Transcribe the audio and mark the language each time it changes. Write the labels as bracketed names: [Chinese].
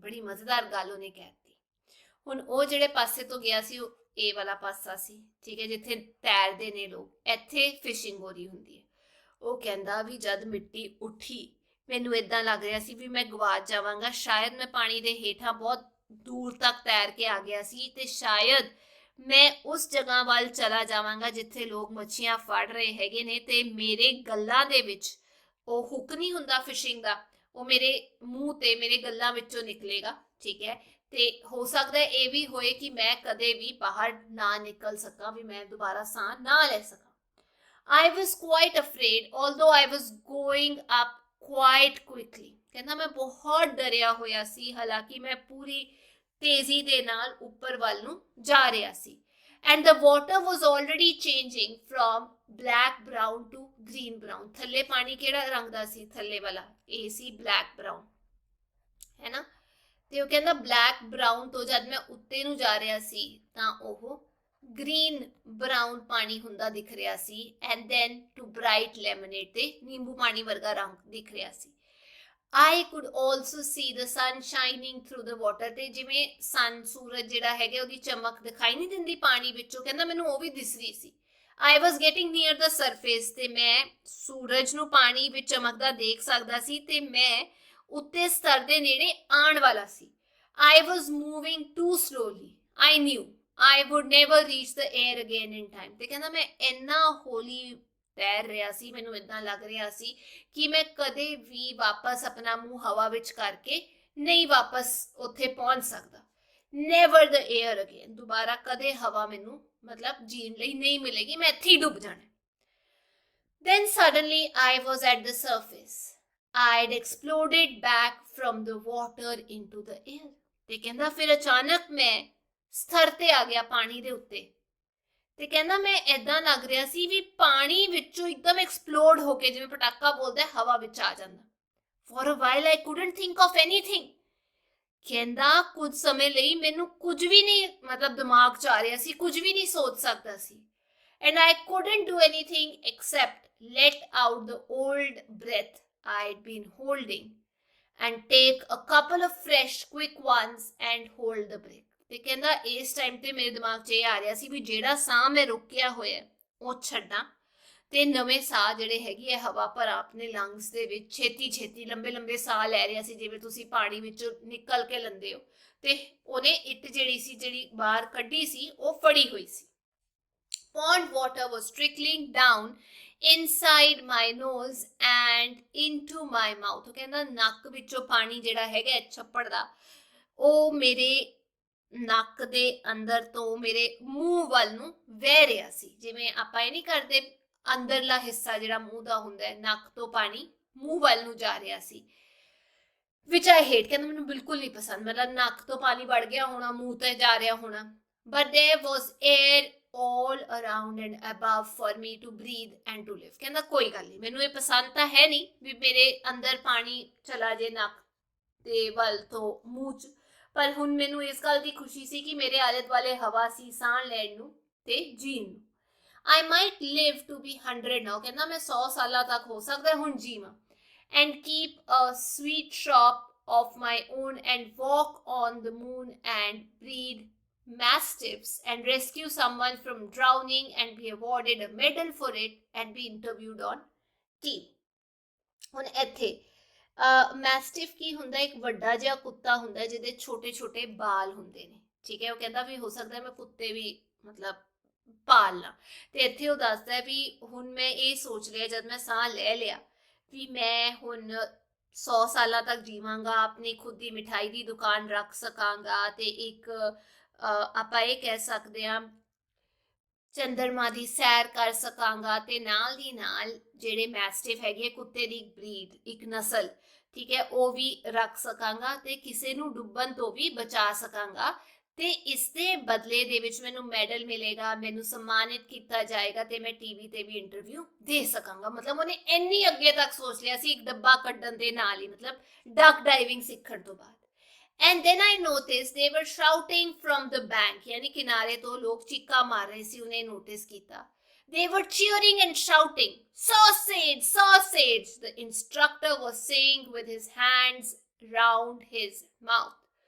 [Punjabi] ਬੜੀ ਮਜ਼ੇਦਾਰ ਗੱਲ ਉਹਨੇ ਕਹਿਤੀ। ਹੁਣ ਉਹ ਜਿਹੜੇ ਪਾਸੇ ਤੋਂ ਗਿਆ ਸੀ ਉਹ ਇਹ ਵਾਲਾ ਪਾਸਾ ਸੀ, ਠੀਕ ਹੈ, ਜਿੱਥੇ ਤੈਰਦੇ ਨੇ ਲੋਕ, ਇੱਥੇ ਫਿਸ਼ਿੰਗ ਹੋ ਰਹੀ ਹੁੰਦੀ ਹੈ। ਉਹ ਕਹਿੰਦਾ ਵੀ ਜਦ ਮਿੱਟੀ ਉੱਠੀ ਮੈਨੂੰ ਇਦਾਂ ਲੱਗ ਰਿਹਾ ਸੀ ਵੀ ਮੈਂ ਗਵਾਚ ਜਾਵਾਂਗਾ, ਸ਼ਾਇਦ ਮੈਂ ਪਾਣੀ ਦੇ ਹੇਠਾਂ ਬਹੁਤ ਦੂਰ ਤੱਕ ਤੈਰ ਕੇ ਆ ਗਿਆ ਸੀ ਤੇ ਸ਼ਾਇਦ ਮੈਂ ਉਸ ਜਗ੍ਹਾ ਵੱਲ ਚਲਾ ਜਾਵਾਂਗਾ ਜਿੱਥੇ ਲੋਕ ਮੱਛੀਆਂ ਫੜ ਰਹੇ ਹੈਗੇ ਨੇ, ਤੇ ਮੇਰੇ ਗੱਲਾਂ ਦੇ ਵਿੱਚ ਉਹ ਹੁੱਕ ਨਹੀਂ ਹੁੰਦਾ ਫਿਸ਼ਿੰਗ ਦਾ, ਉਹ ਮੇਰੇ ਮੂੰਹ ਤੇ ਮੇਰੇ ਗੱਲਾਂ ਵਿੱਚੋਂ ਨਿਕਲੇਗਾ, ਠੀਕ ਹੈ, ਤੇ ਹੋ ਸਕਦਾ ਇਹ ਵੀ ਹੋਏ ਕਿ ਮੈਂ ਕਦੇ ਵੀ ਬਾਹਰ ਨਾ ਨਿਕਲ ਸਕਾਂ, ਵੀ ਮੈਂ ਦੁਬਾਰਾ ਸਾਹ ਨਾ ਲੈ ਸਕਾਂ। [English] I was quite afraid, although I was going up quite quickly। [Punjabi] ਕਹਿੰਦਾ ਮੈਂ ਬਹੁਤ ਡਰਿਆ ਹੋਇਆ ਸੀ, ਹਾਲਾਂਕਿ ਮੈਂ ਪੂਰੀ ਤੇਜ਼ੀ ਦੇ ਨਾਲ ਉੱਪਰ ਵੱਲ ਨੂੰ ਜਾ ਰਿਹਾ ਸੀ। [English] And the water was already changing from black brown to green brown। [Punjabi] ਥੱਲੇ ਪਾਣੀ ਕਿਹੜਾ ਰੰਗ ਦਾ ਸੀ? ਥੱਲੇ ਵਾਲਾ ਇਹ ਸੀ [English] black brown, [Punjabi] ਹੈ ਨਾ। ਤੇ ਉਹ ਕਹਿੰਦਾ ਬਲੈਕ ਬਰਾਊਨ ਤੋਂ ਜਦ ਮੈਂ ਉੱਤੇ ਨੂੰ ਜਾ ਰਿਹਾ ਸੀ ਤਾਂ ਉਹ ਗ੍ਰੀਨ ਬਰਾਊਨ ਪਾਣੀ ਹੁੰਦਾ ਦਿਖ ਰਿਹਾ ਸੀ, [English] and then to bright lemonade, [Punjabi] ਤੇ ਨਿੰਬੂ ਪਾਣੀ ਵਰਗਾ ਰੰਗ ਦਿਖ ਰਿਹਾ ਸੀ। [English] I could also see the sun shining through the water। [Punjabi] ਤੇ ਜਿਵੇਂ ਸਨ ਸੂਰਜ ਜਿਹੜਾ ਹੈਗਾ ਉਹਦੀ ਚਮਕ ਦਿਖਾਈ ਨਹੀਂ ਦਿੰਦੀ ਪਾਣੀ ਵਿੱਚੋਂ, ਕਹਿੰਦਾ ਮੈਨੂੰ ਉਹ ਵੀ ਦਿਸ ਰਹੀ ਸੀ। [English] I was getting near the surface, [Punjabi] ਤੇ ਮੈਂ ਸੂਰਜ ਨੂੰ ਪਾਣੀ ਵਿੱਚ ਚਮਕਦਾ ਦੇਖ ਸਕਦਾ ਸੀ ਤੇ ਮੈਂ ਉੱਤੇ ਸਤਰ ਦੇ ਨੇੜੇ ਆਉਣ ਵਾਲਾ ਸੀ। [English] I was moving too slowly। I knew I would never reach the air again in time। [Punjabi] ਤੇ ਕਹਿੰਦਾ ਮੈਂ ਇੰਨਾ ਹੌਲੀ ਤੈਰ ਰਿਹਾ ਸੀ, ਮੈਨੂੰ ਇਦਾਂ ਲੱਗ ਰਿਹਾ ਸੀ ਕਿ ਮੈਂ ਕਦੇ ਵੀ ਵਾਪਸ ਆਪਣਾ ਮੂੰਹ ਹਵਾ ਵਿੱਚ ਕਰਕੇ ਨਹੀਂ ਵਾਪਸ ਉੱਥੇ ਪਹੁੰਚ ਸਕਦਾ। [English] Never the air again। [Punjabi] ਦੁਬਾਰਾ ਕਦੇ ਹਵਾ ਮੈਨੂੰ ਮਤਲਬ ਜੀਣ ਲਈ ਨਹੀਂ ਮਿਲੇਗੀ, ਮੈਂ ਇੱਥੇ ਹੀ ਡੁੱਬ ਜਾਣਾ। [English] Then suddenly I was at the surface। I'd exploded back from the water into the air। [Punjabi] ਤੇ ਕਹਿੰਦਾ ਫਿਰ ਅਚਾਨਕ ਮੈਂ ਸਥਰ ਤੇ ਆ ਗਿਆ ਪਾਣੀ ਦੇ ਉੱਤੇ, ਤੇ ਕਹਿੰਦਾ ਮੈਂ ਏਦਾਂ ਲੱਗ ਰਿਹਾ ਸੀ ਵੀ ਪਾਣੀ ਵਿੱਚੋਂ ਇੱਕਦਮ ਐਕਸਪਲੋਡ ਹੋ ਕੇ, ਜਿਵੇਂ ਪਟਾਕਾ ਬੋਲਦਾ ਹਵਾ ਵਿੱਚ ਆ ਜਾਂਦਾ। [English] For a while I couldn't think of anything। [Punjabi] ਕਹਿੰਦਾ ਕੁਝ ਸਮੇਂ ਲਈ ਮੈਨੂੰ ਕੁਝ ਵੀ ਨਹੀਂ ਮਤਲਬ ਦਿਮਾਗ 'ਚ ਆ ਰਿਹਾ ਸੀ, ਕੁਝ ਵੀ ਨਹੀਂ ਸੋਚ ਸਕਦਾ ਸੀ। [English] And I couldn't do anything except let out the old breath I'd been holding and take a couple of fresh quick ones and hold the breath। [Punjabi] ਤੇ ਕਹਿੰਦਾ ਇਸ ਟਾਈਮ ਤੇ ਮੇਰੇ ਦਿਮਾਗ 'ਚ ਇਹ ਆ ਰਿਹਾ ਸੀ ਵੀ ਜਿਹੜਾ ਸਾਹ ਮੈਂ ਰੁਕਿਆ ਹੋਇਆ ਉਹ ਛੱਡਾਂ ਤੇ ਨਵੇਂ ਸਾਹ ਜਿਹੜੇ ਹੈਗੇ ਆ ਹਵਾ ਭਰਾ ਆਪਣੇ ਲੰਗਸ ਦੇ ਵਿੱਚ ਛੇਤੀ ਛੇਤੀ ਲੰਬੇ ਲੰਬੇ ਸਾਹ ਲੈ ਰਿਹਾ ਸੀ, ਜਿਵੇਂ ਤੁਸੀਂ ਪਾਣੀ ਵਿੱਚੋਂ ਨਿਕਲ ਕੇ ਲੈਂਦੇ ਹੋ। ਤੇ ਉਹਨੇ ਇੱਟ ਜਿਹੜੀ ਸੀ ਜਿਹੜੀ ਬਾਹਰ ਕੱਢੀ ਸੀ ਉਹ ਫੜੀ ਹੋਈ ਸੀ। [English] Pond water was trickling down inside my nose and into my mouth। [Punjabi] ਉਹ ਕਹਿੰਦਾ ਨੱਕ ਵਿੱਚੋਂ ਪਾਣੀ ਜਿਹੜਾ ਹੈਗਾ ਛੱਪੜ ਦਾ ਉਹ ਮੇਰੇ ਨੱਕ ਦੇ ਅੰਦਰ ਤੋਂ ਮੇਰੇ ਮੂੰਹ ਵੱਲ ਨੂੰ ਵਹਿ ਰਿਹਾ ਸੀ। ਜਿਵੇਂ ਆਪਾਂ ਇਹ ਨਹੀਂ ਕਰਦੇ, ਅੰਦਰਲਾ ਹਿੱਸਾ ਜਿਹੜਾ ਮੂੰਹ ਦਾ ਹੁੰਦਾ ਹੈ, ਨੱਕ ਤੋਂ ਪਾਣੀ ਮੂੰਹ ਵੱਲ ਨੂੰ ਜਾ ਰਿਹਾ ਸੀ। [English] which I hate। [Punjabi] ਕਹਿੰਦਾ ਮੈਨੂੰ ਬਿਲਕੁਲ ਨਹੀਂ ਪਸੰਦ, ਮਤਲਬ ਨੱਕ ਤੋਂ ਪਾਣੀ ਵੜ ਗਿਆ ਹੋਣਾ, ਮੂੰਹ ਤੇ ਜਾ ਰਿਹਾ ਹੋਣਾ। [English] but there was air all around and above for me to breathe and to live। [Punjabi] ਕਹਿੰਦਾ ਕੋਈ ਗੱਲ ਨਹੀਂ, ਮੈਨੂੰ ਇਹ ਪਸੰਦ ਤਾਂ ਹੈ ਨਹੀਂ ਵੀ ਮੇਰੇ ਅੰਦਰ ਪਾਣੀ ਚਲਾ ਜੇ ਨੱਕ ਦੇ ਵੱਲ ਤੋਂ ਮੂੰਹ 'ਚ, ਪਰ ਹੁਣ ਮੈਨੂੰ ਇਸ ਗੱਲ ਦੀ ਖੁਸ਼ੀ ਸੀ ਕਿ ਮੇਰੇ ਆਲੇ ਦੁਆਲੇ ਹਵਾ ਸੀ ਸਾਹ ਲੈਣ ਨੂੰ ਤੇ ਜੀਣ ਨੂੰ। [English] I might live to be 100 now। [Punjabi] ਕਹਿੰਦਾ ਮੈਂ 100 ਸਾਲਾਂ ਤੱਕ ਹੋ ਸਕਦਾ ਹੁਣ ਜੀਵਾਂ। [English] And keep a sweet shop of my own and walk on the moon and breed mastiffs and rescue someone from drowning and be awarded a medal for it and be interviewed on TV। [Punjabi] ਹੁਣ ਇੱਥੇ ਮੈਸਟਿਫ ਕੀ ਹੁੰਦਾ, ਇੱਕ ਵੱਡਾ ਜਿਹਾ ਕੁੱਤਾ ਹੁੰਦਾ ਜਿਹਦੇ ਛੋਟੇ ਛੋਟੇ ਬਾਲ ਹੁੰਦੇ ਨੇ, ਠੀਕ ਹੈ। ਉਹ ਕਹਿੰਦਾ ਵੀ ਹੋ ਸਕਦਾ ਮੈਂ ਕੁੱਤੇ ਵੀ ਮਤਲਬ ਪਾਲ ਲਾਂ। ਤੇ ਇੱਥੇ ਉਹ ਦੱਸਦਾ ਵੀ ਹੁਣ ਮੈਂ ਇਹ ਸੋਚ ਲਿਆ ਜਦ ਮੈਂ ਸਾਹ ਲੈ ਲਿਆ ਵੀ ਮੈਂ ਹੁਣ 100 ਸਾਲਾਂ ਤੱਕ ਜੀਵਾਂਗਾ, ਆਪਣੀ ਖੁਦ ਦੀ ਮਿਠਾਈ ਦੀ ਦੁਕਾਨ ਰੱਖ ਸਕਾਂਗਾ ਤੇ ਇੱਕ ਆਪਾਂ ਇਹ ਕਹਿ ਸਕਦੇ ਹਾਂ ਚੰਦਰਮਾ ਦੀ ਸੈਰ ਕਰ ਸਕਾਂਗਾ ਤੇ ਨਾਲ ਦੀ ਨਾਲ ਜਿਹੜੇ ਮੈਸਟਿਫ ਹੈਗੇ ਕੁੱਤੇ ਦੀ ਬਰੀਡ ਇੱਕ ਨਸਲ, ਠੀਕ ਹੈ, ਉਹ ਵੀ ਰੱਖ ਸਕਾਂਗਾ ਤੇ ਕਿਸੇ ਨੂੰ ਡੁੱਬਣ ਤੋਂ ਵੀ ਬਚਾ ਸਕਾਂਗਾ ਤੇ ਇਸ ਦੇ ਬਦਲੇ ਦੇ ਵਿੱਚ ਮੈਨੂੰ ਮੈਡਲ ਮਿਲੇਗਾ, ਮੈਨੂੰ ਸਨਮਾਨਿਤ ਕੀਤਾ ਜਾਏਗਾ ਤੇ ਮੈਂ ਟੀਵੀ ਤੇ ਵੀ ਇੰਟਰਵਿਊ ਦੇ ਸਕਾਂਗਾ। ਮਤਲਬ ਉਹਨੇ ਇੰਨੀ ਅੱਗੇ ਤੱਕ ਸੋਚ ਲਿਆ ਸੀ ਇੱਕ ਡੱਬਾ ਕੱਢਣ ਦੇ ਨਾਲ ਹੀ, ਮਤਲਬ ਡਕ ਡਾਈਵਿੰਗ ਸਿੱਖਣ ਤੋਂ ਬਾਅਦ। [English] And then I noticed they were shouting from the bank, [Punjabi] यानी किनारे तो लोग चिक्का मार रहे सी, उन्हें नोटिस किया। [English] They were cheering and shouting, sausage, sausage, the instructor was saying with his hands round his mouth.